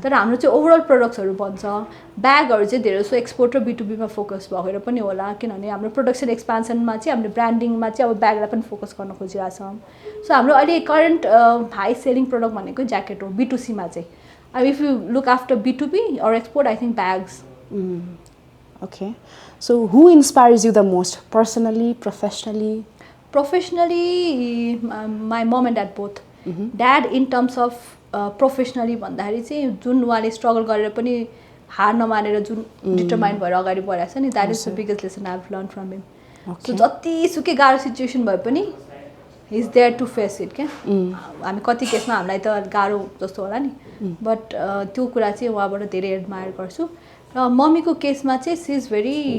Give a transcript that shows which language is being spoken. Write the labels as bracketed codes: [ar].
[ne] तर हाम्रो चाहिँ ओभरअल प्रडक्ट्सहरू बन्छ ब्यागहरू चाहिँ धेरै जस्तो एक्सपोर्ट र B2Bमा फोकस भएर पनि होला किनभने हाम्रो प्रोडक्सन एक्सपान्सनमा चाहिँ हाम्रो ब्रान्डिङमा चाहिँ अब ब्यागलाई पनि फोकस गर्न खोजिरहेको छौँ सो हाम्रो अहिले करेन्ट हाई सेलिङ प्रडक्ट भनेको ज्याकेट हो B2Cमा चाहिँ अब [en] If you look after B2B or export I think bags Okay. So who inspires you the most? Personally, professionally? Professionally, my mom and dad both. Dad in terms of professionally [ne] भन्दाखेरि चाहिँ जुन उहाँले struggle गरेर पनि हार नमानेर जुन determined भएर अगाडि बढाएको छ नि [en] that is the biggest lesson I have learn from him [ne] so जतिसुकै गाह्रो सिचुएसन भए पनि [en] he is there to face it [ne] क्या हामी कति केसमा हामीलाई त गाह्रो जस्तो होला नि बट त्यो कुरा चाहिँ उहाँबाट धेरै एडमायर गर्छु र मम्मीको केसमा चाहिँ [en] she is very